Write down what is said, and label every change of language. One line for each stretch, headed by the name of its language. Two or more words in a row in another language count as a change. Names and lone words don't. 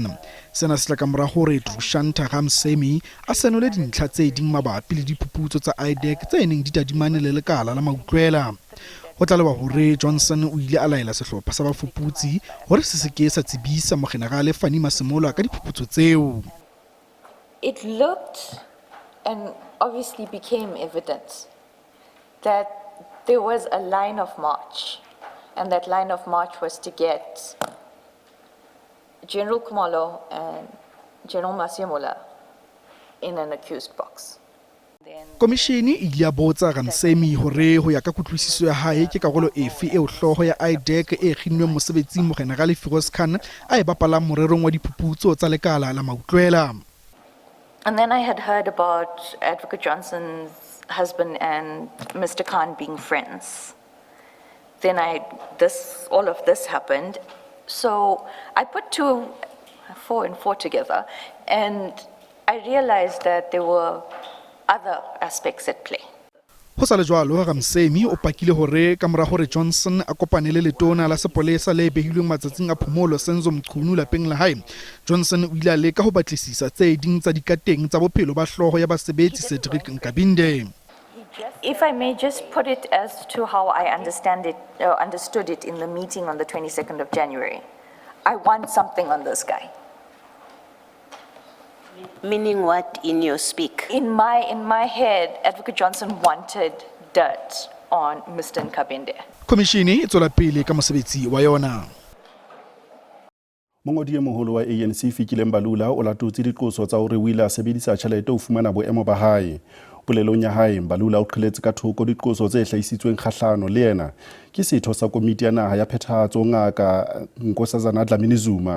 Southern Sotho: Sena se tla ka mora hore Trushanta Ramsemi a senole dintlha tse ding mabapi le diphuputso tsa IDEC tse neng di tadimane le lekala la mautlwela. Ho tla leba hore Johnson o ile a laela sehlopha sa bafuputsi hore se seke sa tsebisa Mogenerale Fani Masemola ka diphuputso tseo.
English: It looked and obviously became evident that there was a line of march, and that line of march was to get General Khumalo and General Masemola in an accused box.
Southern Sotho: Komishene e ile ya botsa Ramsemi hore ho ya ka kutlwisiso ya hae ke karolo efe eo hlooho ya IDEC e kginnweng mosebetsing Mogenerale Firoz Khan a e bapalang morerong wa diphuputso tsa lekala la mautlwela.
English: And then I had heard about Advocate Johnson's husband and Mr. Khan being friends. Then all of this happened. So I put 4 and 4 together, and I realized that there were other aspects at play.
Southern Sotho: Ho sa le jwalo Ramsemi o pakile hore ka mora hore Johnson a kopane le letona la sepolesa le behilweng matsatsing a phomolo Senzo Mchunu lapeng la hae, Johnson o ile a leka ho batlisisa tse ding tsa dikateng tsa bophelo ba hlooho ya basebetsi Cedric Nkabinde.
English: If I may just put it as to how I understood it in the meeting on the 22nd of January, I want something on this guy. Meaning what in your speak? In my head, Advocate Johnson wanted dirt on Mr. Nkabinde.
Southern Sotho: Komishene e tswela pele ka mosebetsi wa yona. Mongodi e moholo wa ANC Fikile Mbalula o latotse diqoso tsa hore o ile a sebedisa tjhelete ho fumana boemo ba hae. Polelong ya hae Mbalula o qheletse ka thoko diqoso tse hlahisitsweng kgahlano le yena ke setho sa komiti ya naha ya phethahatso Ngaka Nkosazana Dlamini-Zuma.